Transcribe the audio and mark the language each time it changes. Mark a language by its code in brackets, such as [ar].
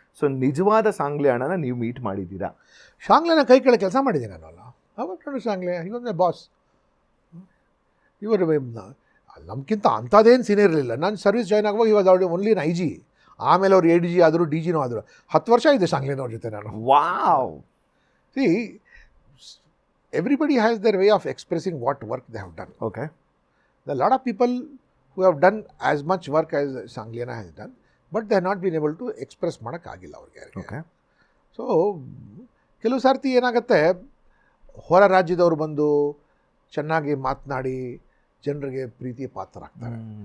[kn] So ನಿಜವಾದ ಸಾಂಗ್ಲಿಯಾಣನ ನೀವು meet ಮಾಡಿದ್ದೀರಾ? ಶಾಂಗ್ಲಿಯಾನ ಕೈ ಕೆಳಗೆ ಕೆಲಸ ಮಾಡಿದ್ದೀನಿ ನಾನಲ್ಲ. ಅವಾಗ ಶಾಂಗ್ಲಿಯಾ ಇವೊಂದೇ ಬಾಸ್. ಇವರು ನಮ್ಗಿಂತ ಅಂಥದ್ದೇನು ಸೀನಿಯರ್ ಇರಲಿಲ್ಲ. ನಾನು ಸರ್ವಿಸ್ ಜಾಯ್ನ್ ಆಗುವಾಗ ಇವಾಗ ಓನ್ಲಿ IG. ಆಮೇಲೆ ಅವ್ರು ADG ಆದರು, DGನೂ ಆದರು. 10 ವರ್ಷ ಇದೆ ಶಾಂಗ್ಲಿಯಾನವ್ರ ಜೊತೆ ನಾನು. [en] Wow. See, everybody has their way of expressing what work they have done. Okay. There are a lot of people who have done as much work as Sangliana has done, but they have not been able to express [kn] ಮಾಡೋಕ್ಕಾಗಿಲ್ಲ ಅವ್ರಿಗೆ. [en] Okay. [kn] So ಕೆಲವು ಸರ್ತಿ ಏನಾಗುತ್ತೆ, ಹೊರ ರಾಜ್ಯದವರು ಬಂದು ಚೆನ್ನಾಗಿ ಮಾತನಾಡಿ ಜನರಿಗೆ ಪ್ರೀತಿಯ ಪಾತ್ರರಾಗ್ತಾರೆ.